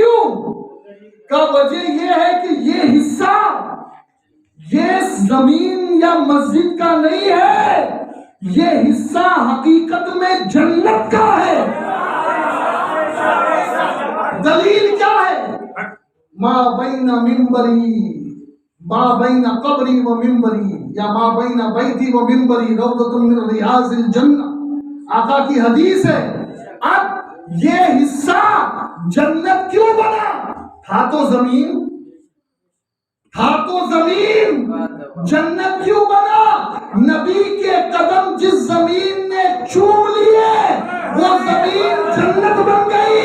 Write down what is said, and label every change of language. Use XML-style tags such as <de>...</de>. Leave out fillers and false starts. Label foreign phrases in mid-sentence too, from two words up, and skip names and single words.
<ur>کہا کیوں؟ کا وجہ یہ ہے کہ یہ حصہ یہ زمین یا مسجد کا نہیں ہے، یہ حصہ حقیقت میں جنت کا ہے۔ دلیل کیا ہے؟</ur> <ar>ما بین منبری، ما بین قبری و منبری، یا ما بین بیتی و منبری روضۃ من ریاض الجنہ،</ar> <ur>آقا کی حدیث ہے۔ اب یہ حصہ جنت کیوں بنا؟ تھا تو زمین، تھا تو زمین، جنت کیوں بنا؟ نبی کے قدم جس زمین نے چوم لیے وہ زمین جنت بن گئی۔</ur>